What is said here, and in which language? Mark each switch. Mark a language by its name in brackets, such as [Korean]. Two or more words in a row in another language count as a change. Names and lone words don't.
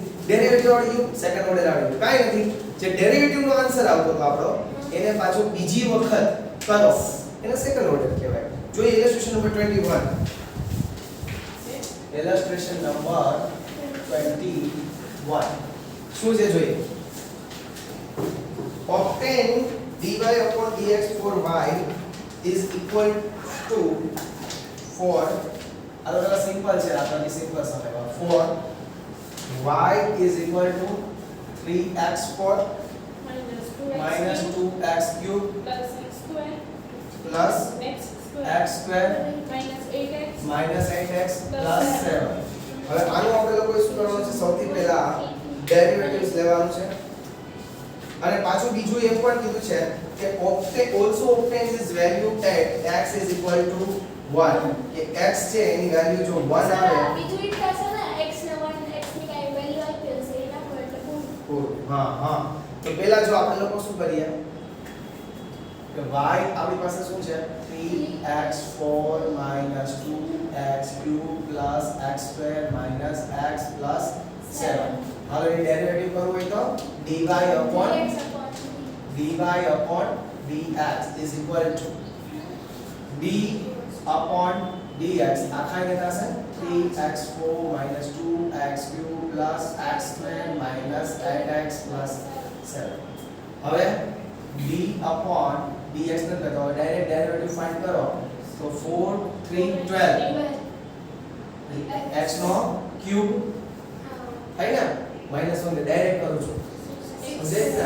[Gujarati] ડેરિવેટિવ આવડી ગયું, [English] second order [Gujarati] આવડી ગયું, કાઈ નથી. જે ડેરિવેટિવ નો આન્સર આવતો તો આપણો, એને પાછું બીજી વખત કરો, એને [English] second order [Gujarati] કહેવાય. જોઈએ [English] illustration number 21. illustration number 21 [Gujarati] શું છે જોઈએ. [English] obtain dy upon dx for y is equal to for, [Gujarati] આ તો સિમ્પલ છે, આપણને સિમ્પલ સમજવા. [English] for y is equal to 3x4 minus 2x cube plus x square minus 8x plus 7. [Gujarati] હવે આનું આપણે લોકોએ શું કરવાનું છે? સૌથી પહેલા ડેરિવેટિવ્સ લેવાનું છે, અને પાછું બીજું એમ પણ કીધું છે કે [English] also obtain this value at x is equal to 1, [Gujarati] કે x છે એની વેલ્યુ જો 1 આવે, બીજું ઈ થશે ને x ને 1 x ની કઈ વેલ્યુ આપી હશે એના પર એટલે પૂરું. હા. તો પહેલા જો આપણે લોકો શું કરીએ કે y આપણી પાસે શું છે? 3x4 2x3 x2 x 7. હવે એની ડેરિવેટિવ કરવું હોય તો [English] dy upon dx is equal to d upon dx [Gujarati] આખા ને થશે 3x4 2x3 x2 8x 7. હવે [English] d upon dx [Gujarati] ને તો [English] direct derivative find [Gujarati] કરો તો 4 3 12 x નો ક્યુબ થાય ને, -1 ને ડાયરેક્ટ કરું છું, સમજે ને?